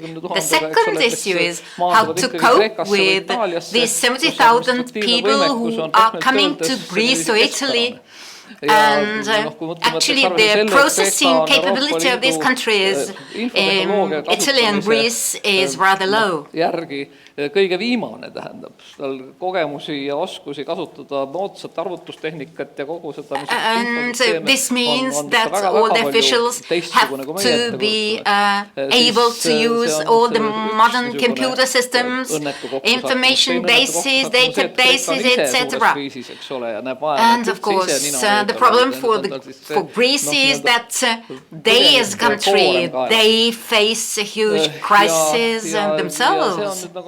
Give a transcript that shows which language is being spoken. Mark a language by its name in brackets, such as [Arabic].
[English] The second issue is how to cope with these 70,000 people who are coming to Greece or Italy. And actually the processing capability of these countries, Italy and Greece, is rather low. [Estonian] Kõige viimane tähendab tal kogemusi ja oskusi kasutada moodsat arvutustehnikat ja kogu seda [English] and this means that all the officials have to be able to use all the modern computer systems, information bases, databases, etc. And of course the problem for Greece is that they as a country, they face a huge crisis themselves.